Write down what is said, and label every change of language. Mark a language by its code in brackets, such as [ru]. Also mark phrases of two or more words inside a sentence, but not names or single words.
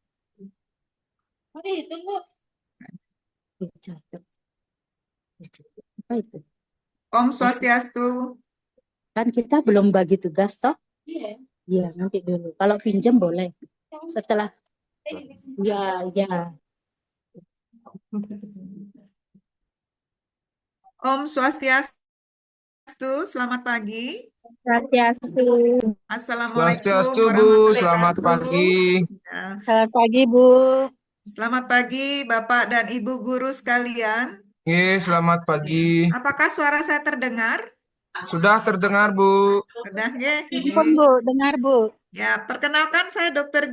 [id] Apa itu? Om Swastiastu. Kan kita belum bagi tugas toh? Iya, nanti dulu. Kalau pinjam boleh. Setelah ya, ya. Om Swastiastu, selamat pagi. Swastiastu. Assalamualaikum Swastiastu, Bu. warahmatullahi Selamat wabarakatuh. pagi. Ya, Selamat pagi, Bu. selamat pagi Bapak dan Ibu guru sekalian. Selamat pagi. Apakah suara saya terdengar? Sudah terdengar, Bu. Sudah, nggih? Bu, dengar, Bu. Ya, perkenalkan saya Dr.